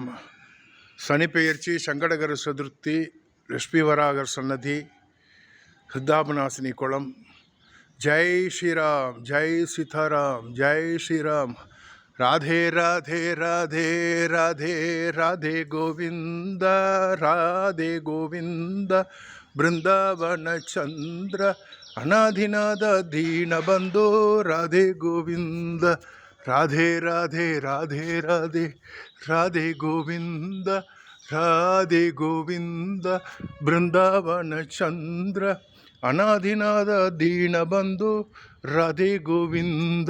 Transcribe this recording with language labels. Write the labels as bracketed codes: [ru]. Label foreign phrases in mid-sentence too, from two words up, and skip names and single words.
[ta] சனிப்பெயர்ச்சி, சங்கடகர சதுர்த்தி, லட்சுமி வராகர் சன்னதி, சித்தாபநாசினி குளம். ஜெய் ஸ்ரீராம், ஜெய் சீதாராம், ஜெய் ஸ்ரீராம். ராதே ராதே ராதே ராதே ராதே கோவிந்த, ராதே கோவிந்த. [sa] ಬೃಂದಾವನ ಚಂದ್ರ ಅನಾಧಿನಾದ ದೀನ ಬಂಧೋ ರಾಧೆ ಗೋವಿಂದ. ರಾಧೆ ರಾಧೆ ರಾಧೆ ರಾಧೆ ರಾಧೆ ಗೋವಿಂದ, ರಾಧೆ ಗೋವಿಂದ. ಬೃಂದಾವನ ಚಂದ್ರ ಅನಾಧಿನಾದ ದೀನ ಬಂಧು ರಾಧೆ ಗೋವಿಂದ.